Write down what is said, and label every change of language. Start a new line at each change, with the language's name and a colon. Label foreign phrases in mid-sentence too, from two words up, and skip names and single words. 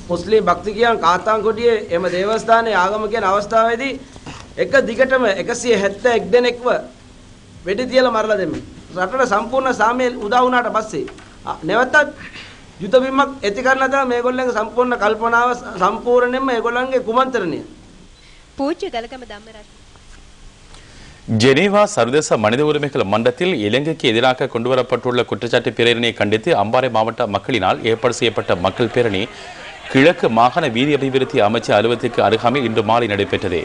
Sinhala: මුස්ලිම් භක්තිකයන් කාතාන්කොඩියේ එම දේවස්ථානයේ ආගම කියන අවස්ථාවේදී එක දිගටම 171 දෙනෙක්ව වෙඩි තියලා මරලා දෙමු. රටට සම්පූර්ණ සාමය උදා වුණාට පස්සේ නැවතත් යුද බිමක් ඇති කරන්න තමයි මේගොල්ලන්ගේ සම්පූර්ණ කල්පනාව සම්පූර්ණයෙන්ම මේගොල්ලන්ගේ කුමන්ත්‍රණය.
Tamil: பூஜ்ய கலகம தம்மராஜ். ஜெனீவா சர்வதேச மனித உரிமைகள் மன்றத்தில் இலங்கைக்கு எதிராக கொண்டுவரப்பட்டுள்ள குற்றச்சாட்டு பிரேரணையை கண்டித்து அம்பாறை மாவட்ட மக்களினால் ஏற்பாடு செய்யப்பட்ட மக்கள் பேரணி கிழக்கு மாகாண வீதி அபிவிருத்தி அமைச்சர் அலுவலகத்துக்கு அருகாமையில் இன்று மாலை நடைபெற்றது.